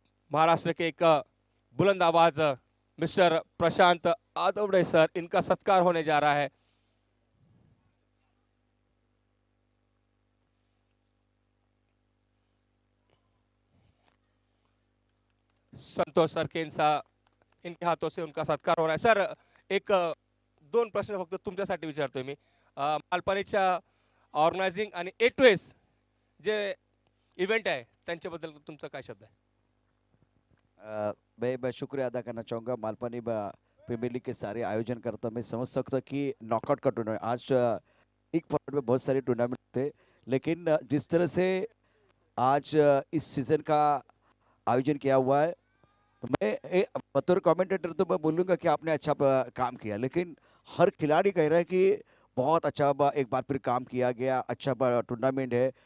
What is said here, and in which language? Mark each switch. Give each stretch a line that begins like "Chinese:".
Hindi: महाराष्ट्र के एक बुलंद आवाज मिस्टर प्रशांत आदवड़े सर, इनका सत्कार होने जा रहा है। संतोष सरकेन सा, इनके हाथों से उनका सत्कार हो रहा है।
Marathi: सर एक दोन प्रश्न फक्त तुमच्यासाठी विचारतोय मी, मालपाणीच्या ऑर्गनायझिंग आणि ए टू एस जे इव्हेंट आहे त्यांच्याबद्दल तुमचा काय शब्द आहे?
Hindi: मैं शुक्रिया अदा करना चाहूँगा मालपानी प्रीमियर लीग के सारे आयोजन करता। मैं समझ सकता कि नॉकआउट का टूर्नामेंट आज एक फॉर्मेट में बहुत सारे टूर्नामेंट थे, लेकिन जिस तरह से आज इस सीजन का आयोजन किया हुआ है, तो मैं बतौर कमेंटेटर तो मैं बोलूँगा कि आपने अच्छा काम किया, लेकिन हर खिलाड़ी कह रहा है कि बहुत अच्छा एक बार फिर काम किया गया, अच्छा टूर्नामेंट है।